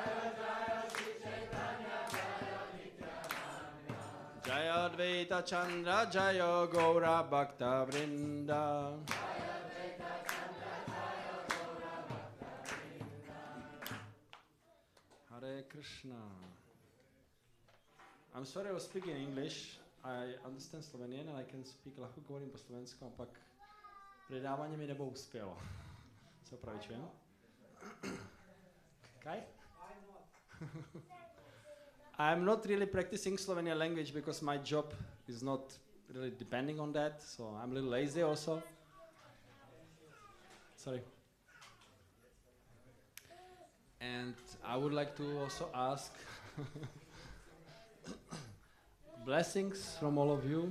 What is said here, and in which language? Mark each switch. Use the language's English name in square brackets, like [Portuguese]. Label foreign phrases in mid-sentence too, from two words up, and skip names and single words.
[Sanskrit] Jai Advaita Chandra Jayo Gaura Bhakta Vrinda. Hare Krishna. [English] I'm sorry I was speaking English. I understand Slovenian and I can speak [Slovenian] lahko govorim po slovenskom, ampak [Slovak] predávanie mi nebo uspělo. [Slovenian] Se opravičujem. Kaj? [English] I'm not really practicing Slovenian language because my job is not really depending on that, so I'm a little lazy also. Sorry. And I would like to also ask blessings from all of you.